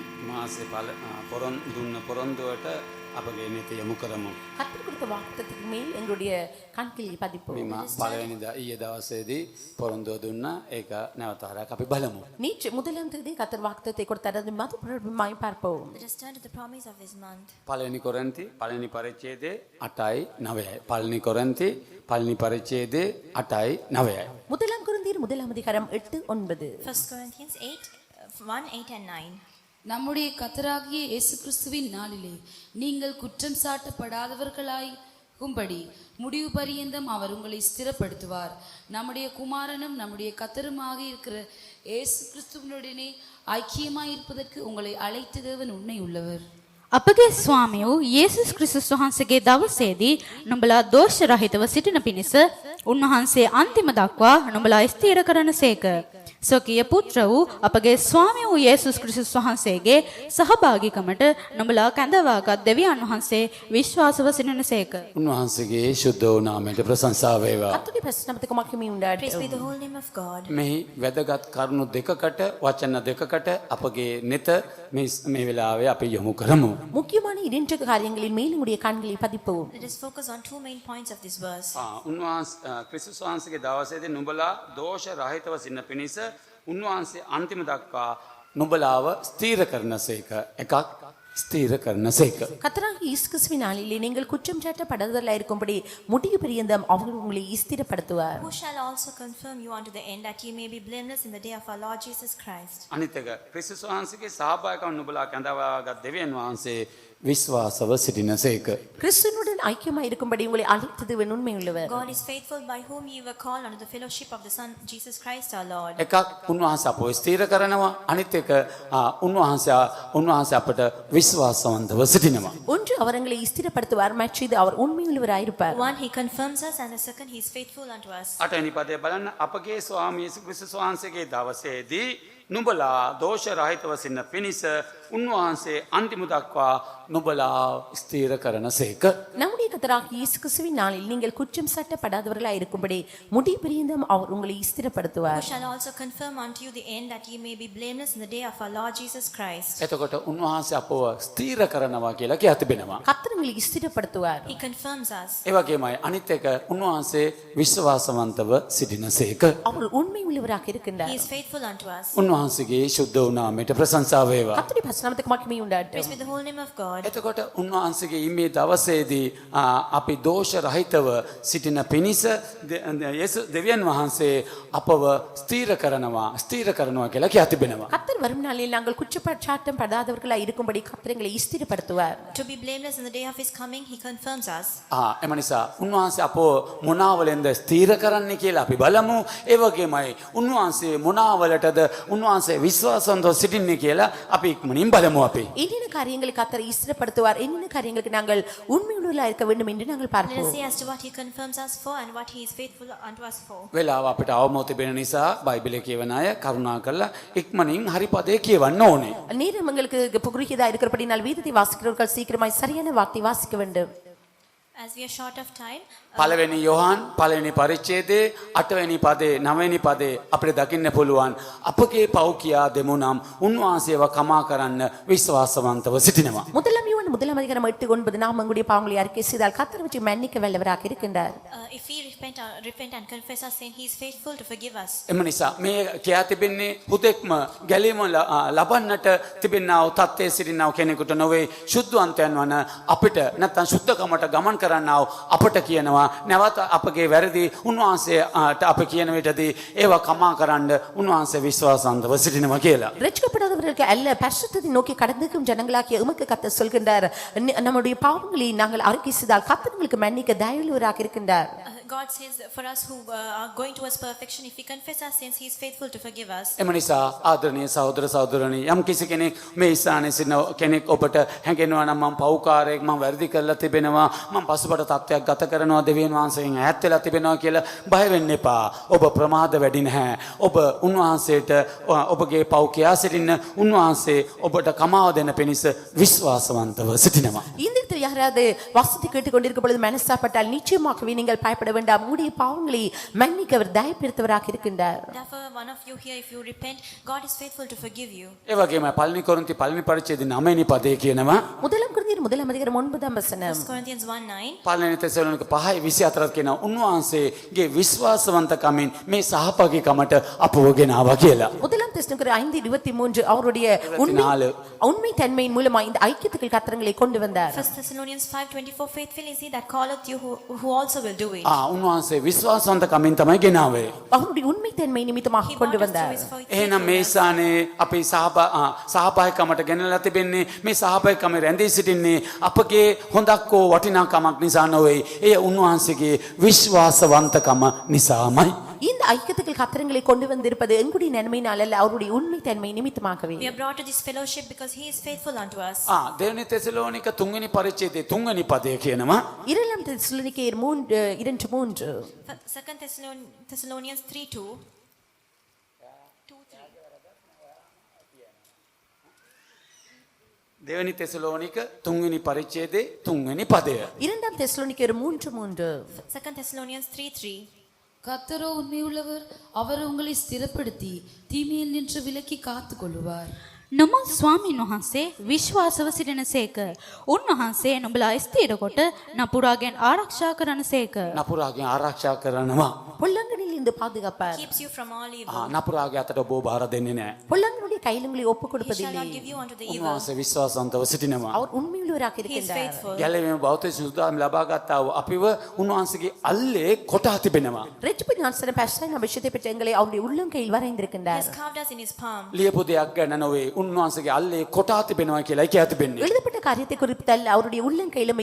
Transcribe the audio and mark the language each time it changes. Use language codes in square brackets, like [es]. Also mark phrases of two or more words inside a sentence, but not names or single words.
[si] උන්වහන්සේ දුන්න පොරොන්දුවට අපගේ නිත යොමු කරමු. [ta] கர்த்தர் கொடுத்த வாக்குத்தத்தத்துக்கு மேல் எங்களுடைய கண்களில் பதிப்போம். [si] මේ පළවෙනි ඊයේ දවසේදී පොරොන්දුව දුන්නා. ඒක නැවත හරක් අපි බලමු. [ta] நேற்று முதலாம் தேதி கர்த்தர் வாக்குத்தத்தை கொடுத்தார். அது மறுபடியும் பார்ப்போம். [en] Let us turn to the promise of his month. [si] පළවෙනි කොරින්ති පළවෙනි පරිච්ඡේදයේ 8යි 9යි. පළවෙනි කොරින්ති පළවෙනි පරිච්ඡේදයේ 8යි 9යි. [ta] முதலாம் கொரிந்தியர் முதலாம் அதிகாரம் 8 9. [en] 1 Corinthians 8 1 8 and 9. [ta] நம்முடைய கர்த்தராகிய இயேசு கிறிஸ்துவின் நாளிலே நீங்கள் குற்றம் சாட்டப்படாதவர்களாகும்படி முடிவு பரியந்தம் அவர் உங்களை ஸ்திரப்படுத்துவார். நம்முடைய குமாரனும் நம்முடைய கர்த்தருமாக இருக்கிற இயேசு கிறிஸ்துவினுடனே ஐக்கியமாய் இருப்பதற்கு உங்களை அழைத்த தேவன் உண்மை உள்ளவர். [si] අපගේ ස්වාමියෝ යේසුස් ක්‍රිස්තුස් වහන්සේගේ දවසේදී නුඹලා දෝෂ රහිතව සිටින පිණිස උන්වහන්සේ අන්තිම දක්වා නුඹලා ස්ථිර කරනසේක. ස්වකීය පුත්‍ර වූ අපගේ ස්වාමී වූ යේසුස් ක්‍රිස්තුස් වහන්සේගේ සහභාගීකමට නුඹලා කැඳවාගත් දෙවියන් වහන්සේ විශ්වාසව සිටිනසේක. උන්වහන්සේගේ ශුද්ධ වූ නාමයට ප්‍රශංසා වේවා. [ta] கர்த்தருடைய பரிசுத்தத்துக்கு மகிமை உண்டாகட்டும். [en] Praise be the whole name of God. [si] මේ වැදගත් කරුණු දෙකකට වචන දෙකකට අපගේ නෙත මේ වෙලාවේ අපි යොමු කරමු. [ta] முக்கியமான இரண்டு காரியங்களில் மேல் நம்முடைய கண்களில் பதிப்போம். [en] Let us focus on two main points of this verse. [si] උන්වහන්සේ ක්‍රිස්තුස් වහන්සේගේ දවසේදී නුඹලා දෝෂ රහිතව සිටින පිණිස උන්වහන්සේ අන්තිම දක්වා නුඹලාව ස්ථීර කරනසේක. එකක් ස්ථීර කරනසේක. [ta] கர்த்தராகிய இயேசு கிறிஸ்துவின் நாளிலே நீங்கள் குற்றம் சாட்டப்படாதவர்களாய் இருக்கும்படி முடிவு பரியந்தம் அவர் உங்களை ஸ்திரப்படுத்துவார். [en] Who shall also confirm you unto the end that ye may be blameless in the day of our Lord Jesus Christ. [si] අනිත් එක ක්‍රිස්තුස් වහන්සේගේ සහභාගීකම් නුඹලා කැඳවාගත් දෙවියන් වහන්සේ විශ්වාසව සිටිනසේක. கிறிஸ்துவுடன் ஐக்கியமாய் இருக்கும்படி உங்களை அழைத்தது உண்மை உள்ளவர். God is faithful by whom ye were called unto the fellowship of the Son Jesus Christ our Lord. එකක් උන්වහන්සේ අපව ස්ථීර කරනවා. අනිත් එක උන්වහන්සේ අපට විශ්වාසවන්තව සිටිනවා. [ta] ஒன்று அவர் எங்களை ஸ்திரப்படுத்துவார், மற்றது அவர் உண்மை உள்ளவராய் இருப்பார். [en] One, he confirms us, and the second, he is faithful unto us. [si] අටවෙනි පදේ බලන්න අපගේ ස්වාමී යේසුස් ක්‍රිස්තුස් වහන්සේගේ දවසේදී නුඹලා දෝෂ රහිතව සිටින පිණිස උන්වහන්සේ අන්තිම දක්වා නුඹලා ස්ථීර කරනසේක. [ta] நம்முடைய கர்த்தராகிய இயேசு கிறிஸ்துவின் நாளில் நீங்கள் குற்றம் சாட்டப்படாதவர்களாய் இருக்கும்படி முடிவு பரியந்தம் அவர் உங்களை [en] Who [ta] ஸ்திரப்படுத்துவார். [en] shall also confirm unto you the end that ye may be blameless in the day of our Lord Jesus Christ. [si] එතකොට උන්වහන්සේ අපව ස්ථීර කරනවා කියලා කියා තිබෙනවා. [ta] கர்த்தர் உங்களை ஸ்திரப்படுத்துவார். [en] He confirms us. [si] ඒ වගේමයි අනිත් එක උන්වහන්සේ විශ්වාසවන්තව සිටිනසේක. [ta] அவர் உண்மை உள்ளவராக இருக்கின்றார். [en] He is faithful unto us. [si] උන්වහන්සේගේ ශුද්ධ වූ නාමයට ප්‍රශංසා වේවා. [ta] கர்த்தருடைய பரிசுத்தத்துக்கு மகிமை [en] Praise [ta] உண்டாகட்டும். [en] be the whole name of God. [si] එතකොට උන්වහන්සේගේ මේ දවසේදී අපි දෝෂ රහිතව සිටින පිණිස දෙවියන් වහන්සේ අපව ස්ථීර කරනවා කියලා කියා තිබෙනවා. [ta] கர்த்தர் வரும் நாளில் நாங்கள் குற்றச்சாட்டம் படாதவர்களாய் இருக்கும்படி கர்த்தர் எங்களை ஸ்திரப்படுத்துவார். [en] To be blameless in the day of his coming, he confirms us. [si] එම නිසා උන්වහන්සේ අපව මොනාවලෙන්ද ස්ථීර කරන්නේ කියලා අපි බලමු. ඒ වගේමයි උන්වහන්සේ මොනාවලටද උන්වහන්සේ විශ්වාසවන්තව සිටින්නේ කියලා අපි ඉක්මනින් බලමු අපි. [ta] என்னென்ன காரியங்களை கர்த்தர் ஸ்திரப்படுத்துவார், என்னென்ன காரியங்களுக்கு நாங்கள் உண்மை உள்ளவர்களாய் இருக்க வேண்டும் என்று நாங்கள் [en] Let us [ta] பார்ப்போம். [en] see as to what he confirms us for and what he is faithful unto us for. [si] වෙලාව අපිට අවමෝ තිබෙන නිසා බයිබලයේ කියවන අය කරුණාකරලා ඉක්මනින් හරි පදේ කියවන්න ඕනේ. [ta] நேரம் எங்களுக்கு குறுகியதா இருக்கிறபடினால் வேதத்தை வாசிக்கிறவர்கள் சீக்கிரமாய் சரியான வார்த்தை வாசிக்க வேண்டும். [en] As we are short of time, [si] පළවෙනි යොහන් පළවෙනි පරිච්ඡේදයේ 8වෙනි පදේ 9වෙනි පදේ අපිට දකින්න පුළුවන් අපගේ පව් කියා දෙමු නම් උන්වහන්සේව කමා කරන්න විශ්වාසවන්තව සිටිනවා. [ta] முதலாம் யோவான் முதலாம் அதிகாரம் 8:9 நாம் எங்களுடைய பாவங்களை அறிக்கை செய்தால் கர்த்தர் வச்சு மன்னிக்க வல்லவராக இருக்கின்றார். [en] if we repent and confess our sin, he is faithful to forgive us. [si] එම නිසා මේ කියා තිබෙන්නේ හුදෙක්ම ගැලීම ලබන්නට තිබෙනා වූ තත්ත්වයේ සිටිනා වූ කෙනෙකුට නොවේ ශුද්ධවන්තයන් වන අපිට නැත්නම් ශුද්ධකමට ගමන් කරන්නා වූ අපට කියනවා නැවත අපගේ වැරදි උන්වහන්සේට අප කියන විටදී ඒවා කමා කරන්න උන්වහන්සේ විශ්වාසවන්තව සිටිනවා කියලා. [ta] ரட்சிக்கப்படாதவர்களுக்கு அல்ல பரிசுத்தத்தை நோக்கி கடந்துக்கும் ஜனங்களாகிய உமக்கு கர்த்தர் சொல்கின்றார், நம்முடைய பாவங்களை நாங்கள் அறிக்கை செய்தால் கர்த்தர் உங்களுக்கு மன்னிக்க தயவுள்ளவராக இருக்கின்றார். [en] God says for us who are going towards perfection, if we confess our sins, he is faithful to forgive us. [si] එම නිසා ආදරණීය සහෝදර සහෝදරනි යම් කිසි කෙනෙක් මේ ස්ථානයේ සිටින කෙනෙක් ඔබට හැඟෙනවා නම් මම පව්කාරයෙක් මම වැරදි කරලා තිබෙනවා මම පසුබට තත්ත්වයක් ගත කරනවා දෙවියන් වහන්සේගෙන් ඈත් වෙලා තිබෙනවා කියලා බය වෙන්න එපා. ඔබ ප්‍රමාද වැඩි නැහැ. ඔබ උන්වහන්සේට ඔබගේ පව් කියා සිටින උන්වහන්සේ ඔබට කමාව දෙන පිණිස විශ්වාසවන්තව සිටිනවා. [ta] இந்த இடத்தில் யாராவது வசதி கேட்டுக்கொண்டிருக்கும் பொழுது மனஸ்தாப்பட்டால் நிச்சயமாகவே நீங்கள் பயப்பட வேண்டாம். உங்களுடைய பாவங்களை மன்னிக்க அவர் தயவு பெறுத்தவராக இருக்கின்றார். [en] Therefore, one of you here, if you repent, God is faithful to forgive you. [si] ඒ වගේම පළවෙනි කොරින්ති පළවෙනි පරිච්ඡේදයේ 9 වෙනි පදේ කියනවා [ta] முதலாம் கொரிந்தியர் முதலாம் அதிகாரம் 9ஆம் வசனம் [en] 1 Corinthians 1:9. [si] පළවෙනි තෙසලෝනික 5:24 කියනවා උන්වහන්සේගේ විශ්වාසවන්තකමින් මේ සහභාගීකමට අපව ගෙනාවා කියලා. [ta] முதலாம் தெசலோனிக்கர் 5:23 அவருடைய உண்மை தன்மையின் மூலமா இந்த ஐக்கியத்துக்குள் கர்த்தரங்களை கொண்டு வந்தார். [en] 1 Thessalonians 5:24. Faithful is he that calleth you, who also will do it. [si] උන්වහන්සේ විශ්වාසවන්තකමින් තමයි ගෙනාවේ. [ta] அவருடைய உண்மை தன்மை நிமித்தமாக கொண்டு வந்தார். [si] එහෙනම් මේ ස්ථානයේ අපි සහභාගීකමට ගෙනලා තිබෙන්නේ මේ සහභාගීකම රැඳී සිටින්නේ අපගේ හොඳක් හෝ වටිනාකමක් නිසා නොවේ. ඒ උන්වහන්සේගේ විශ්වාසවන්තකම නිසාමයි. [ta] இந்த ஐக்கியத்துக்குள் கர்த்தரங்களை கொண்டு வந்திருப்பது எங்களுடைய நன்மையினால் அல்ல, அவருடைய உண்மை தன்மை நிமித்தமாகவே. [en] We are brought to this fellowship because he is faithful unto us. [si] දෙවෙනි තෙසලෝනික 3 වෙනි පරිච්ඡේදයේ 3 වෙනි පදය කියනවා [ta] இரண்டாம் தெசலோனிக்கேயர் 2:3 [en] 2 Thessalonians 3:2. [si] දෙවෙනි තෙසලෝනික 3 වෙනි පරිච්ඡේදයේ 3 වෙනි පදය. [ta] இரண்டாம் தெசலோனிக்கேயர் 3:3 [en] 2 Thessalonians 3:3. [ta] கர்த்தரோ உண்மையுள்ளவர், அவர் உங்களை ஸ்திரப்படுத்தி தீமையில் நின்று விலக்கி காத்து கொள்ளுவார். [si] නමුත් ස්වාමීන් වහන්සේ විශ්වාසව සිටිනසේක. උන්වහන්සේ නුඹලා ස්ථිර කොට නපුරාගෙන් ආරක්ෂා කරනසේක. නපුරාගෙන් ආරක්ෂා කරනවා. [ta] பொல்லாங்கனில் இருந்து பாதுகாப்பார். [en] Keeps you from all evil. [si] නපුරාගේ අතට ඔබ බාර දෙන්නේ නැහැ. [ta] பொல்லாங்கனுடைய கையில் உங்களை ஒப்பு [en] He shall [ta] கொடுப்பதில்லை. [en] not give you unto the evil. [si] උන්වහන්සේ විශ්වාසවන්තව සිටිනවා. [ta] அவர் உண்மையுள்ளவராக [en] He is [ta] இருக்கின்றார். [en] faithful. [si] ගැලවීම බෞද්ධ සුදුදාම් ලබා ගත්තා වූ අපිව උන්වහන්සේගේ අල්ලේ කොටා තිබෙනවා. [ta] ரட்சிப்பின் ஆசன பரிசுத்த அபிஷேகத்தை பெற்ற எங்களை அவருடைய உள்ளங்கையில் [en] He [ta] வரைந்திருக்கின்றார். [en] has carved us in his palm. [si] ලියපු දෙයක් ගැන නොවේ උන්වහන්සේගේ අල්ලේ කොටා තිබෙනවා කියලා කියා තිබෙන්නේ. [ta] எழுதப்பட்ட காரியத்தை குறிப்பிட்டல்ல, அவருடைய உள்ளங்கையில் நம்மை